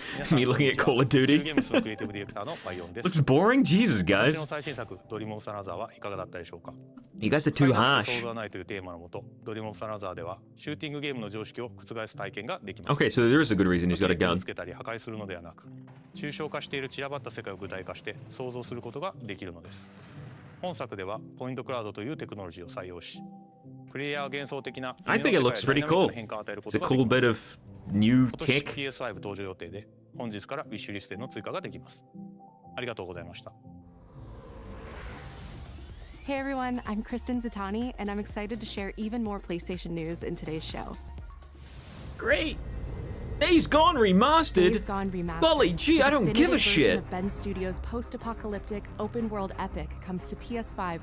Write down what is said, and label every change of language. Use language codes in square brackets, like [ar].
[en] Me looking at Call of Duty. Looks boring? Jesus, guys. You guys are too harsh. Okay, so there is a good reason he's got a gun. [ja] 抽象化している散らばった世界を具体化して想像することができるのです。本作ではポイントクラウドというテクノロジーを採用し、プレイヤー幻想的な [en] I think it looks pretty cool. It's a cool bit of new tech. [ja] PS5 登場予定で本日からウィッシュリストへの追加ができます。ありがとうございました。 [en] Hey everyone, I'm Kristen Zitani, and I'm excited to share even more PlayStation news in today's show. Great! Days Gone Remastered? Days Gone Remastered. Golly gee, I don't give a Definitive version shit. Of Ben Studios' post-apocalyptic open-world epic comes to PS5.